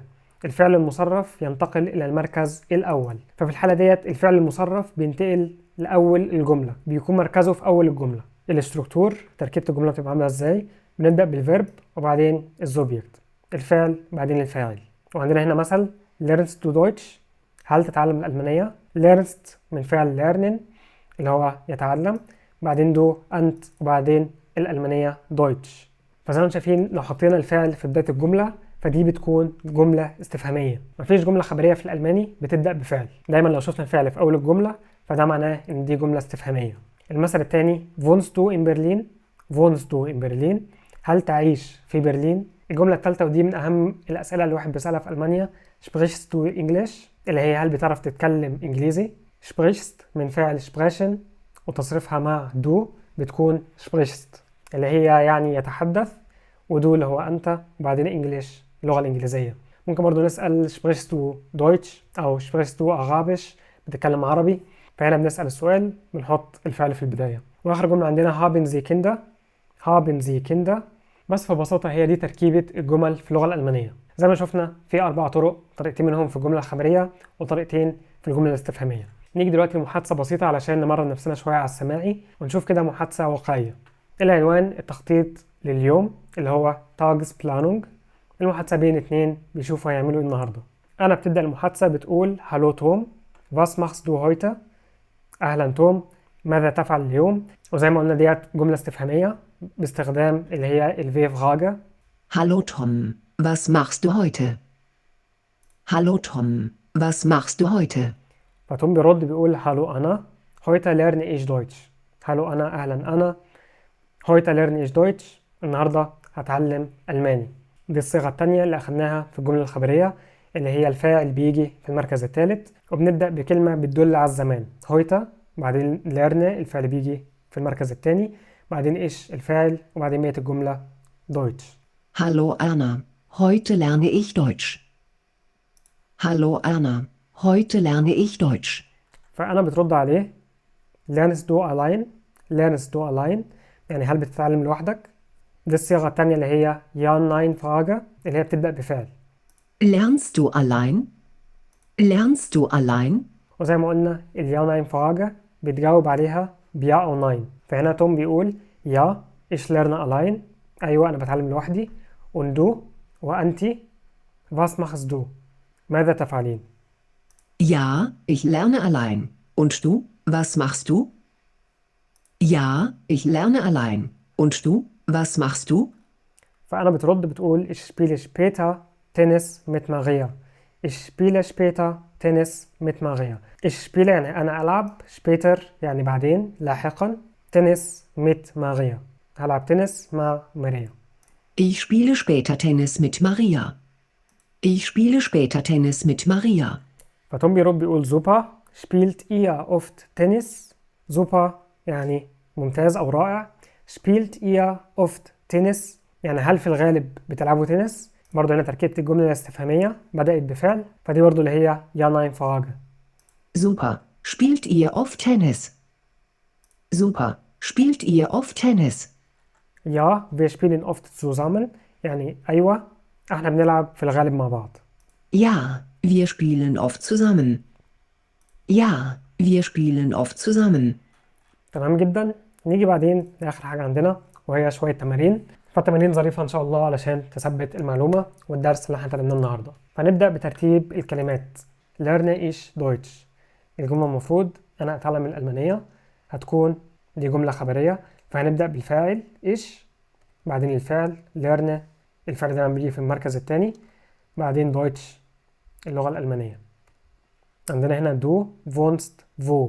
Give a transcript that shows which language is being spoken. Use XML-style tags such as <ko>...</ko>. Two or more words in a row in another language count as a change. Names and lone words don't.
<ar>الفعل المصرف ينتقل إلى المركز الأول، ففي الحالة ديت الفعل المصرف بينتقل لأول الجملة، بيكون مركزه في أول الجملة. الاستركتور تركيبة الجملة بتبقى عاملة إزاي؟ بنبدأ بالفيرب وبعدين الزوبيكت الفعل بعدين الفاعل. وعندنا هنا مثل</ar> <de>lernst du Deutsch.</de> <ar>هل تتعلم الألمانية؟ lernst من فعل lernen اللي هو يتعلم، بعدين دو أنت، وبعدين الألمانية Deutsch. فزي ما شايفين لو حطينا الفعل في بداية الجملة فدي بتكون جملة استفهامية. مفيش جملة خبرية في الألماني بتبدأ بفعل، دايما لو شفنا الفعل في أول الجملة فده معناه إن دي جملة استفهامية. المثل الثاني</ar> <de>wohnst du in Berlin. wohnst du in Berlin</de> <ar>هل تعيش في برلين. الجملة الثالثة ودي من أهم الأسئلة اللي الواحد بيسألها في ألمانيا</ar> <de>sprichst du English</de> <ar>اللي هي هل بتعرف تتكلم إنجليزي. sprichst من فعل sprechen وتصريفها مع du بتكون sprichst اللي هي يعني يتحدث، ودو اللي هو أنت، وبعدين إنجليش اللغة الإنجليزية. ممكن برضو نسأل</ar> <de>sprichst du Deutsch</de> <ar>أو</ar> <de>sprichst du Arabisch</de> <ar>بتتكلم عربي. فهنا بنسأل السؤال بنحط الفعل في البداية. وآخر جملة عندنا</ar> <de>haben Sie Kinder. haben Sie Kinder.</de> <ar>بس ببساطة هي دي تركيبة الجمل في اللغة الألمانية. زي ما شفنا في 4 طرق، طريقتين منهم في الجملة الخبرية وطريقتين في الجملة الاستفهامية. نيجي دلوقتي لمحادثة بسيطة علشان نمرن نفسنا شوية على السماعي ونشوف كده محادثة واقعية. العنوان التخطيط لليوم اللي هو Tagesplanung. المحادثة بين 2 بيشوفوا هيعملوا ايه النهاردة. أنا بتبدأ المحادثة بتقول هالو توم.</ar> <de>was machst du heute.</de> <ar>أهلا توم، ماذا تفعل اليوم. وزي ما قلنا ديت جملة استفهامية باستخدام اللي هي الفي فراجة.</ar> <de>Hallo Tom, was machst du heute? Hallo Tom, was machst du heute?</de> <ar>فتوم بيرد بيقول هالو أنا</ar> <de>heute lerne ich Deutsch.</de> <ar>هالو أنا، أهلا أنا.</ar> <de>heute lerne ich Deutsch.</de> <ar>النهاردة هتعلم ألماني. دي الصيغة التانية اللي أخدناها في الجملة الخبرية، اللي هي الفاعل بيجي في المركز الثالث، وبنبدأ بكلمة بتدل على الزمان heute، بعدين lerne الفعل بيجي في المركز الثاني، بعدين ich الفاعل، وبعدين بقية الجملة Deutsch.</ar> <de>Hallo Erna, heute lerne ich Deutsch. Hallo Erna, heute lerne ich Deutsch.</de> <ar>فأنا بترد عليه</ar> <de>lernst du allein. lernst du allein</de> <ar>يعني هل بتتعلم لوحدك؟ دي الصيغة التانية اللي هي</ar> <de>ja nein Frage،</de> <ar>اللي هي بتبدأ بفعل.</ar> <de>Lernst du allein? Lernst du allein?</de> <ar>وزي ما قلنا</ar> <de>ja nein Frage</de> <ar>بتجاوب عليها بيا أو ناين. فهنا توم بيقول</ar> <de>يا ich lerne allein،</de> <ar>أيوة أنا بتعلم لوحدي.</ar> <de>und du وأنتي was machst du،</de> <ar>ماذا تفعلين؟</ar> <de>Ja, ich lerne allein. Und du, was machst du? Ja, ich lerne allein. Und du, was machst du?</de> <ar>فأنا بترد بتقول</ar> <de>ich spiele später Tennis mit Maria. ich spiele später Tennis mit Maria. ich spiele</de> <ar>يعني أنا ألعب، später يعني بعدين لاحقا،</ar> <de>Tennis mit Maria</de> <ar>هلعب تنس مع ماريا.</ar> <de>Ich spiele später Tennis mit Maria. Ich spiele später Tennis mit Maria.</de> <ar>فتوم بيرد بيقول</ar> <de>super spielt ihr oft Tennis.</de> <ar>super يعني ممتاز أو رائع.</ar> <de>spielt ihr oft Tennis</de> <ar>يعني هل في الغالب بتلعبوا تنس؟ برضه هنا تركيبة الجملة الاستفهامية بدأت بفعل، فدي برضه اللي هي</ar> <de>ja nein Frage. Super. Spielt ihr oft Tennis? Super. Spielt ihr oft Tennis? ja wir spielen oft zusammen</de> <ar>يعني أيوة احنا بنلعب في الغالب مع بعض.</ar> <de>Ja, wir spielen oft zusammen. Ja, wir spielen oft zusammen.</de> <ar>تمام جدا. نيجي بعدين لآخر حاجة عندنا، وهي شوية تمارين. فتمارين ظريفة إن شاء الله علشان تثبت المعلومة والدرس اللي احنا اتعلمناه النهاردة. فنبدأ بترتيب الكلمات.</ar> <de>lerne ich Deutsch.</de> <ar>الجملة المفروض أنا أتعلم الألمانية، هتكون دي جملة خبرية، فهنبدأ بالفاعل ich، بعدين الفعل lerne الفعل دايما بيجي في المركز الثاني، بعدين Deutsch اللغة الألمانية. عندنا هنا</ar> <de>du wohnst wo.</de>